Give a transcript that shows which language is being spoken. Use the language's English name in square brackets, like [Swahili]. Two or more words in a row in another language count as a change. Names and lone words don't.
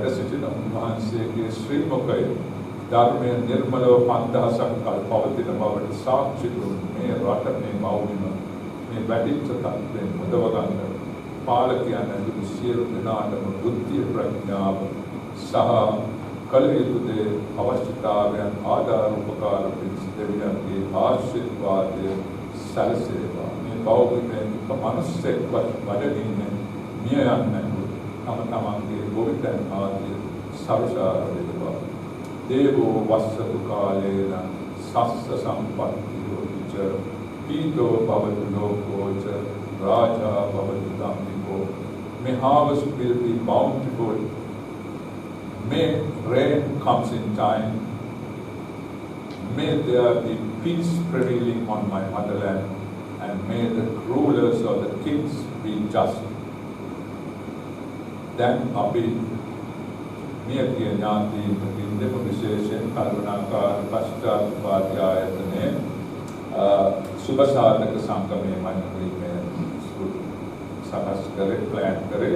[Sinhala] සිටින උන්වහන්සේගේ ශ්‍රී මුඛය ධර්මයේ නිර්මලව 5000ක් කල් පවතින බවට සාක්ෂි දුන් මේ රට මේ මෞලිම මේ වැඩිච්ච තත්ත්වයෙන් මුදව ගන්න පාලකයන් ඇතුළු සියලු දෙනාටම බුද්ධිය ප්‍රඥාව සහ කල යුතු දේ අවශ්‍යතාවයන් ආධාර උපකාර පිණිස දෙවියන්ගේ ආශිර්වාදය සැලසේවා. මේ බෞද්ධයන් මනුස්සෙක්වත් වඩින්නේ මිය යන්නේ තම තමන්ගේ ගොවිතැන් ආදී සරුසාර වේවා. [Pali] දේවෝ වස්සතු කාලේන සස්ස සම්පත්තියෝ ච පීතෝ භවතු ලෝකෝච රාජා භවතු ධම්මිකෝ. [English] May harvest will be bountiful. May rain comes in time. May there be peace prevailing on my motherland, and may the rulers or the kings be just. [Sinhala] දැන් අපි මියගිය ඥාතීන් දෙම විශේෂයෙන් කරුණාකාර පශ්චාත්පාද ආයතනයේ සුබ සාධක සංගමයේ මන්ත්‍රීමේ සකස් කරේ ප්ලෑන් කරේ